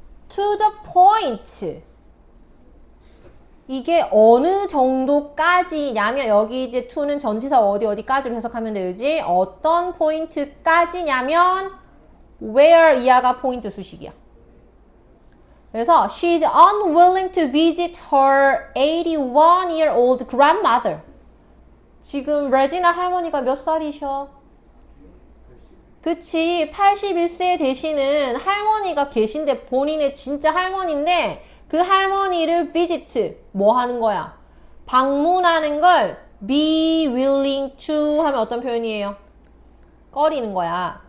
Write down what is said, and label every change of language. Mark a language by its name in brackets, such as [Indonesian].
[English] to the point. [Korean] 이게 어느 정도까지냐면 여기 이제 to는 전치사 어디까지로 해석하면 되지? 어떤 포인트까지냐면 where 이하가 포인트 수식이야. 그래서 [English] she's unwilling to visit her 81-year-old grandmother. [Korean] 지금 레지나 할머니가 몇 살이셔? 그치, 81세 되시는 할머니가 계신데 본인의 진짜 할머니인데 그 할머니를 visit, 뭐 하는 거야? 방문하는 걸 be willing to 하면 어떤 표현이에요? 꺼리는 거야.